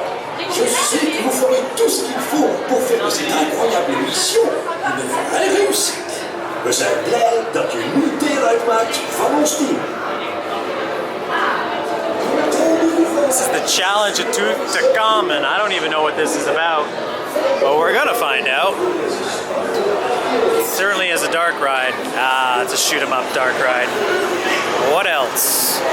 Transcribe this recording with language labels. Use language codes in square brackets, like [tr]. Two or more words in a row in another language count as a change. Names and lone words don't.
[fr] Je sais que vous ferez tout ce qu'il faut pour faire de cette incroyable mission une vraie réussite. [nl] We zijn blij dat je nu deel uitmaakt van ons team. [en] This is the challenge at Tutakamen. I don't even know what this is about, but we're gonna find out. It certainly is a dark ride. It's a shoot 'em up dark ride. What else?